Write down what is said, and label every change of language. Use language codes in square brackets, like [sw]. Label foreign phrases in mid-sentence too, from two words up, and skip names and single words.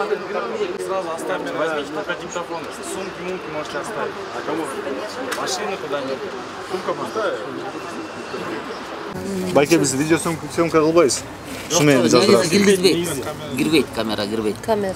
[ru] Сразу оставьте, возьмите только диктофон. Сумки можете оставить. А кого? Машину куда-нибудь. Сумка поставить. [ky] Байке biz [ru] video съемка [ky] кылбайбыз. Шу менен жаздырабыз. Кирбейт камера, кирбейт. Камера.